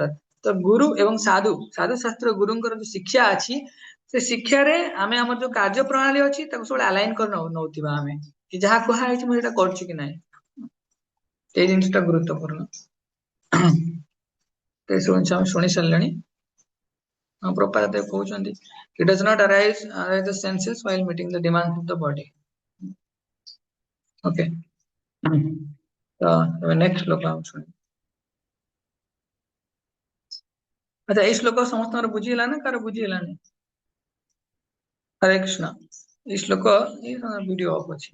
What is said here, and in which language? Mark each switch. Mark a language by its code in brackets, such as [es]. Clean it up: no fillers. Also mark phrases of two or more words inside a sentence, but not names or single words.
[or] ତ ଗୁରୁ ଏବଂ ସାଧୁ ଶାସ୍ତ୍ର ଗୁରୁଙ୍କର ଯୋଉ ଶିକ୍ଷା ଅଛି, ସେ ଶିକ୍ଷାରେ ଆମେ ଆମର ଯୋଉ କାର୍ଯ୍ୟ ପ୍ରଣାଳୀ ଅଛି ତାକୁ ସବୁବେଳେ ଆଲାଇନ କରି ନଉଥିବା, ଆମେ କି ଯାହା କୁହା ହେଇଛି ମୁଁ ସେଇଟା କରୁଛି କି ନାହିଁ, ସେଇ ଜିନିଷଟା ଗୁରୁତ୍ୱପୂର୍ଣ୍ଣ। ଏସବୁ ଜିନିଷ ଆମେ ଶୁଣି ସାରିଲେଣି। ପ୍ରପାତ କହୁଛନ୍ତି, [en] it does not arise the senses while meeting the demands of the body. [or] ଓକେ, ତ ଏବେ ନେକ୍ସଟ ଶ୍ଲୋକ ଆମେ ଶୁଣିବା। ଆଚ୍ଛା, ଏଇ ଶ୍ଲୋକ ସମସ୍ତଙ୍କର ବୁଝି ହେଲା ନା, କାହାର ବୁଝି ହେଲାନି? ହରେ କୃଷ୍ଣ, ଏଇ ଶ୍ଲୋକ [en] video off [or] ଅଛି।